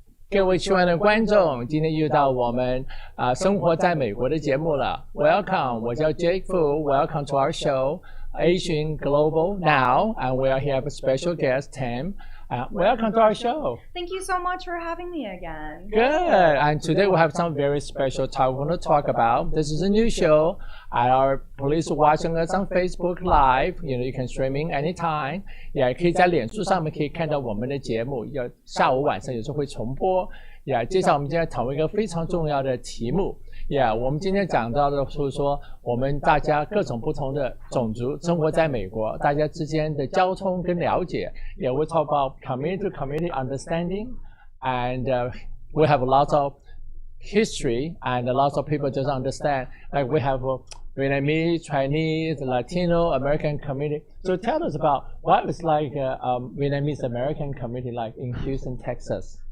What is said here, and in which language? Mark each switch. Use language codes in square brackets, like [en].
[zh] 各位亲爱的观众，今天又到我们生活在美国的节目了。 [en] Welcome， [zh] 我叫 [en] Jake Fu。Welcome to our show, Asian Global Now, and we are here with special guest Tim. Welcome to our show. Thank you so much for having me again. Good. And today we have some very special talk we want to talk about. This is a new show. Please watching us on Facebook Live. You can streaming anytime. [zh] 也可以在脸书上面可以看到我们的节目。下午晚上有时候会重播。接下来我们今天讨论一个非常重要的题目。我们今天讲到的是说，我们大家各种不同的种族生活在美国，大家之间的交通跟了解。 [en] We talk about community understanding, and we have lots of history, and lots of people just understand. Like we have Vietnamese, Chinese, Latino, American community. So tell us about what it's like Vietnamese American community like in Houston, Texas.